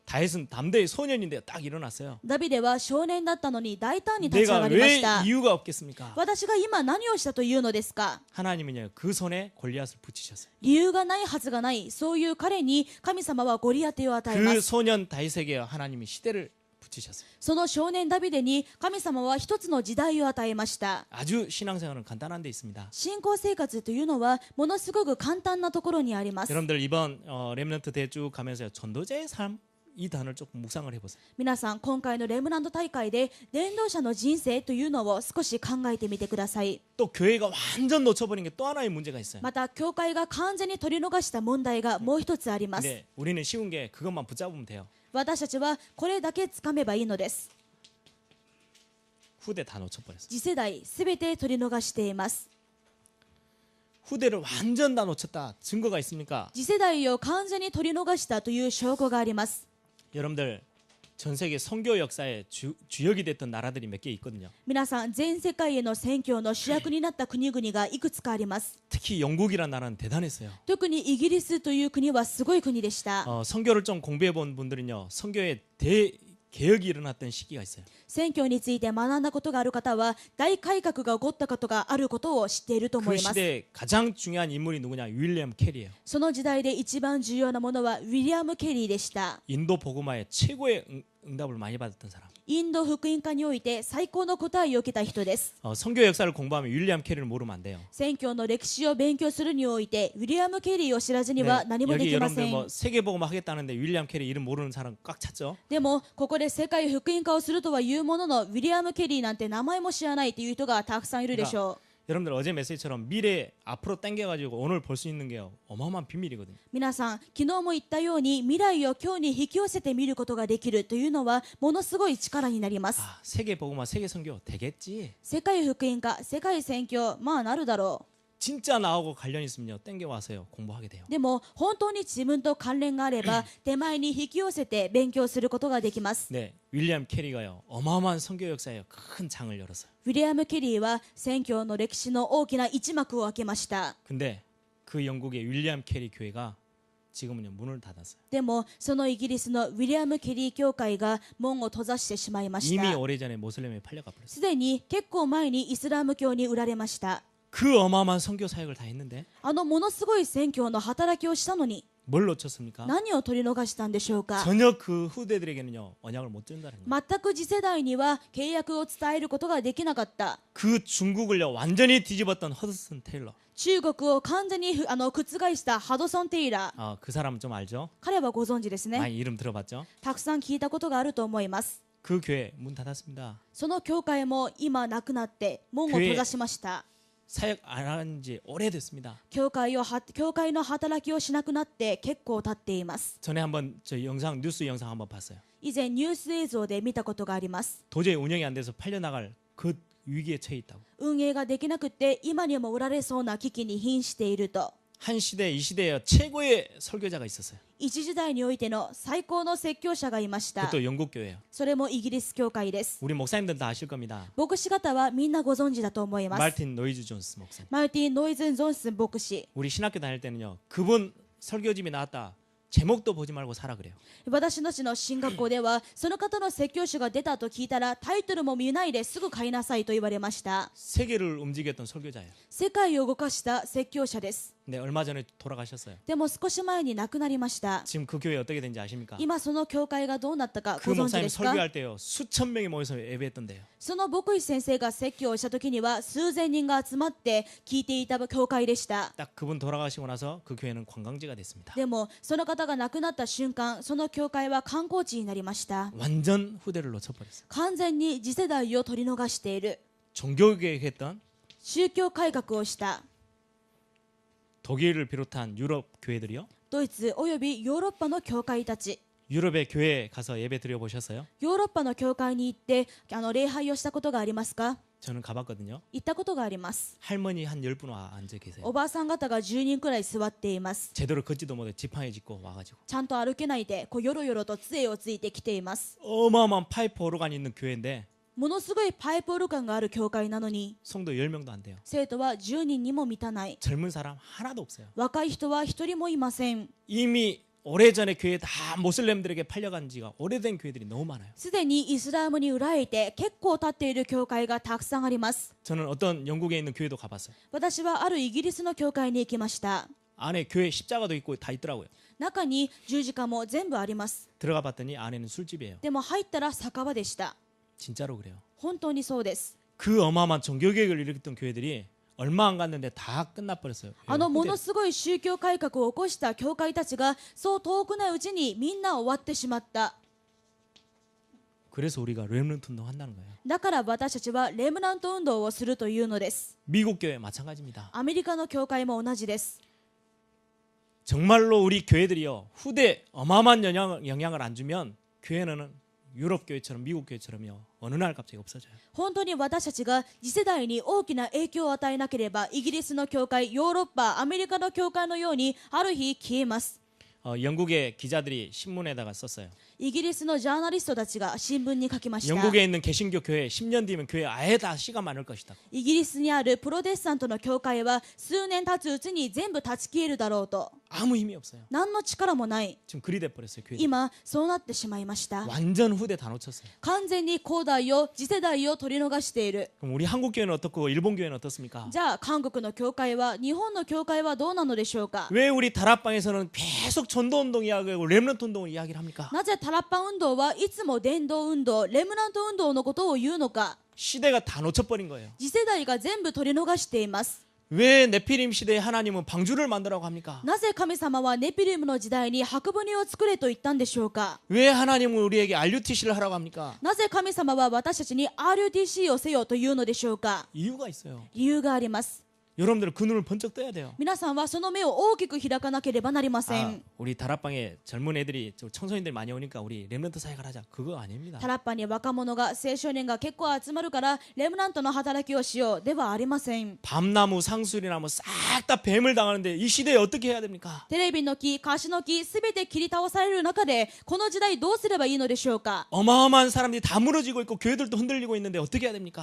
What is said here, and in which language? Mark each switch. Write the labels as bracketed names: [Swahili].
[Korean] 다윗은 담대히 소년인데 딱 일어났어요. [Japanese] ダビデは少年だったのに大胆に立ち上 [Korean] 내가 [Japanese] がりま [Korean] 왜 [Japanese] した。 [Korean] 이유가 없겠습니까? [Japanese] 私が今何をしたというのですか。 [Korean] 하나님은요 그 손에 골리앗을 붙이셨어요. [Japanese] 理由がないはずがない。そういう彼に神様はゴリアテを与えま [Korean] 그 [Japanese] す。 [Korean] 소년 다윗에게 하나님이 시대를 붙이셨어요. [Japanese] その少年ダビデに神様は一つの時代を与えました。 [Korean] 아주 신앙생활은 간단한 데 있습니다. [Japanese] 信仰生活というのはものすごく簡単なところにあります。 [Korean] 여러분들 이번 렘넌트 대회 쭉 가면서 전도자의 삶 이 단어를 조금 묵상을 해보세요. [Japanese] 皆さん今回のレムナント大会で伝道者の人生というのを少し考えてみてください。 [Korean] 또 교회가 완전 놓쳐버린 게 또 하나의 문제가 있어요. [Japanese] また教会が完全に取り逃した問題がもう一つあります。 [Korean] 근데 우리는 쉬운 게 그것만 붙잡으면 돼요. [Japanese] 私たちはこれだけつかめばいいのです。 [Korean] 후대 다 놓쳐버렸어요. [Japanese] 次世代すべて取り逃しています。 [Korean] 후대를 완전 다 놓쳤다. 증거가 있습니까? [Japanese] 次世代を完全に取り逃したという証拠があります。 [Korean] 여러분들 전 세계 선교 역사의 주역이 됐던 나라들이 몇 개 있거든요. [Japanese] 皆さん全世界への宣教の主役になった国々がいくつかあります。 [Korean] 특히 영국이라는 나라는 대단했어요. [Japanese] 特にイギリスという国はすごい国でした。 [Korean] 선교를 좀 공부해 본 분들은요. 선교의 대개혁이 일어났던 시기가 있어요. [Japanese] 宣教について学んだことがある方は大改革が起こったことがあることを知っていると思 [Korean] 그 [Japanese] います。 [Korean] 시대에 가장 중요한 인물이 누구냐? 윌리엄 캐리예요. [Japanese] その時代で一番重要なものはウィリアム・ケリーでした。 [Korean] 인도 복음화에 최고의 응답을 많이 받았던 사람. [Japanese] インド福音化において最高の答えを受けた人です。 [Korean] 선교 역사를 공부하면 윌리엄 캐리를 모르면 안 돼요. [Japanese] 宣教の歴史を勉強するにおいてウィリアム・ケリーを知らずには何もで [Korean] 여기 [Japanese] きま [Korean] 여러분들 [Japanese] せん。 [Korean] 뭐 세계 복음화 하겠다는데 윌리엄 캐리 이름 모르는 사람 꽉 찼죠? [Japanese] でもここで世界福音化をするとはいうもののウィリアム・ケリーなんて名前も知らないという人がたくさんいるでしょう。 [Korean] 여러분들 어제 메시지처럼 미래 앞으로 당겨가지고 오늘 볼 수 있는 게 어마어마한 비밀이거든요. [Japanese] 皆さん昨日も言ったように未来を今日に引き寄せて見ることができるというのはものすごい力になります。 [Korean] 세계 복음화, 세계 선교 되겠지. [Japanese] 世界福音化、世界宣教、まあなるだろう。 [Korean] 진짜 나하고 관련 있으면요 땡겨와서요 공부하게 돼요. [Japanese] でも本当に自分と関連があれば手前に引き寄せて勉強することができます。 [Korean] 네, 윌리엄 캐리가요 어마어마한 선교 역사에 큰 장을 열었어요. [Japanese] ウィリアム・ケリーは宣教の歴史の大きな一幕を開けました。 [Korean] 근데 그 영국의 윌리엄 캐리 교회가 지금은요 문을 닫았어요. [Japanese] でもそのイギリスのウィリアム・ケリー教会が門を閉ざしてしまいまし [Korean] 이미 [Japanese] た。 [Korean] 오래전에 모슬렘에 팔려가 버렸어요. [Japanese] すでに結構前にイスラム教に売られました。 [Korean] 그 어마어마한 선교 사역을 다 했는데 [Japanese] あのものすごい宣教の働きをしたのに [Korean] 뭘 놓쳤습니까? [Japanese] 何を取り逃したんでしょうか。 [Korean] 전혀 그 후대들에게는요 언약을 못 준다는 거예요. [Japanese] 全く次世代には契約を伝えることができなかった。 [Korean] 그 중국을요 완전히 뒤집었던 허드슨 테일러. [Japanese] 中国を完全に覆したハドソン・テイラー。 [Korean] 그 사람은 좀 알죠? [Japanese] 彼はご存知ですね。 [Korean] 많이 이름 들어봤죠? [Japanese] たくさん聞いたことがあると思います。 [Korean] 그 교회 문 닫았습니다. [Japanese] その教会も今なくなって門を閉ざしました。 [Korean] 사역 안 한 지 오래됐습니다. [Japanese] 教会の働きをしなくなって結構経っています。 [Korean] 전에 한번 저 영상 뉴스 영상 한번 봤어요. [Japanese] 以前ニュース映像で見たことがあります。 [Korean] 도저히 운영이 안 돼서 팔려나갈 그 위기에 처해 있다고. [Japanese] 運営ができなくて今にも売られそうな危機に瀕していると。 [Korean] 한 시대 이 시대에 최고의 설교자가 있었어요. [Japanese] 一時代においての最高の説教者がいました。 [Korean] 그것도 영국 교회예요. [Japanese] それもイギリス教会です。 [Korean] 우리 목사님들 다 아실 겁니다. [Japanese] 牧師方はみんなご存知だと思います。 [Korean] 말틴 노이즈 존스 목사님. [Japanese] マルティン・ノイズン・ゾンスン牧師。 [Korean] 우리 신학교 다닐 때는요. 그분 설교집이 나왔다. 제목도 보지 말고 사라 그래요. [Japanese] 私たちの進学校ではその方の説教書が出たと聞いたらタイトルも見ないですぐ買いなさいと言われました。 [Korean] 세계를 움직였던 설교자예요. [Japanese] 世界を動かした説教者です。 [Korean] 근데 얼마 전에 돌아가셨어요. [Japanese] でも少し前に亡くなりました。 [Korean] 지금 그 교회 어떻게 된지 아십니까? [Japanese] 今その教会がどうなったか [Korean] 그 [Japanese] ご存知 [Korean] 목사님 [Japanese] ですか。 [Korean] 설교할 때요. 수천 명이 모여서 예배했던데요. [Japanese] その牧師先生が説教をした時には数千人が集まって聞いていた教会でした。 [Korean] 딱 그분 돌아가시고 나서 그 교회는 관광지가 됐습니다. [Japanese] でもその方方が亡くなった瞬間、その教会は観光地になりました。 [Korean] 완전 후대를 놓쳐버렸어요. [Japanese] 完全に次世代を取り逃している。 [Korean] 종교개혁했던 [Japanese] 宗教改革をした [Korean] 독일을 비롯한 유럽 교회들이요. [Japanese] ドイツおよびヨーロッパの教会たち、 [Korean] 유럽의 교회에 가서 예배 드려 보셨어요? [Japanese] ヨーロッパの教会に行って礼拝をしたことがありますか？ [Korean] 저는 가봤거든요. [Japanese] 行ったことがあります。 [Korean] 할머니 한 10분 와 앉아 계세요. [Japanese] おばあさん方が10人くらい座っています。 [Korean] 제대로 걷지도 못해 지팡이 짚고 와가지고 [Japanese] ちゃんと歩けないでよろよろと杖をついてきています。 [Korean] 어마어마한 파이프 오르간이 있는 교회인데 [Japanese] ものすごいパイプオルガンがある教会なのに [Korean] 성도 10명도 안 돼요. [Japanese] 生徒は10人にも満たない。 [Korean] 젊은 사람 하나도 없어요. [Japanese] 若い人は一人もいません。 [Korean] 이미 오래전에 교회 다 모슬렘들에게 팔려간 지가 오래된 교회들이 너무 많아요. [Japanese] すでにイスラムに売られて結構経っている教会がたくさんあります。 [Korean] 저는 어떤 영국에 있는 교회도 가봤어요. [Japanese] 私はあるイギリスの教会に行きました。 [Korean] 안에 교회 십자가도 있고 다 있더라고요. [Japanese] 中に十字架も全部あります。 [Korean] 들어가 봤더니 안에는 술집이에요. [Japanese] でも入ったら酒場でした。 [Korean] 진짜로 그래요. [Japanese] 本当にそうです。 [Korean] 그 어마어마한 종교개혁을 일으켰던 교회들이 얼마 안 갔는데 다 끝나버렸어요. [Japanese] ものすごい宗教改革を起こした教会たちがそう遠くないうちにみんな終わってしまった。 [Korean] 그래서 우리가 렘넌트 운동 한다는 거예요. [Japanese] だから私たちはレムナント運動をするというのです。 [Korean] 미국 교회 마찬가지입니다. [Japanese] アメリカの教会も同じです。 [Korean] 정말로 우리 교회들이요 후대 어마어마한 영향을 안 주면 교회는 유럽 교회처럼 미국 교회처럼요 어느 날 갑자기 없어져요. [Japanese] 本当に私たちが次世代に大きな影響を与えなければイギリスの教会、ヨーロッパ、アメリカの教会のようにある日消えます。 [Korean] 영국의 기자들이 신문에다가 썼어요. [Japanese] イギリスのジャーナリストたちが新聞に書きました。 [Korean] 영국에 있는 개신교 교회 10년 뒤면 교회 아예 다 씨가 많을 것이다. [Japanese] イギリスにあるプロテスタントの教会は数年経つうちに全部断ち切れるだろうと。 [Korean] 아무 힘이 없어요. [Japanese] 何の力もない。 [Korean] 지금 그리 돼 버렸어요. 교회. [Japanese] 今そうなってしまいました。 [Korean] 완전 후대 다 놓쳤어요. [Japanese] 完全に後代を次世代を取り逃している。 [Korean] 그럼 우리 한국 교회는 어떻고 일본 교회는 어떻습니까? [Japanese] じゃあ韓国の教会は日本の教会はどうなのでしょうか？ [Korean] 왜 우리 다락방에서는 계속 전도 운동 이야기하고 렘넌트 운동을 이야기를 합니까? [Japanese] なぜタラッパ運動はいつも伝道運動、レムナント運動のことを言うのか？ [Korean] 시대가 다 놓쳐버린 거예요. [Japanese] 次世代が全部取り逃しています。 [Korean] 왜 네피림 시대에 하나님은 방주를 만들라고 합니까? [Japanese] なぜ神様はネピリムの時代に白舟を作れと言ったんでしょうか？ [Korean] 왜 하나님은 우리에게 RUTC를 하라고 합니까? [Japanese] なぜ神様は私たちに RUTC をせよというのでしょうか？ [Korean] 이유가 있어요. [Japanese] 理由があります。 [Korean] 여러분들 그 눈을 번쩍 떠야 돼요. [Japanese] 皆さんはその目を大きく開かなければなりません。 [Korean] 우리 다락방에 젊은 애들이 청소년들이 많이 오니까 우리 렘넌트 사역을 하자. 그거 아닙니다. [Japanese] タラッパに若者が青少年が結構集まるからレムナントの働きをしようではありません。 [Korean] 밤나무, 상수리나무 싹 다 뱀을 당하는데 이 시대에 어떻게 해야 됩니까? [Japanese] テレビの木、カシの木すべて切り倒される中でこの時代どうすればいいのでしょうか？ [Korean] 어마어마한 사람들이 다 무너지고 있고 교회들도 흔들리고 있는데 어떻게 해야 됩니까?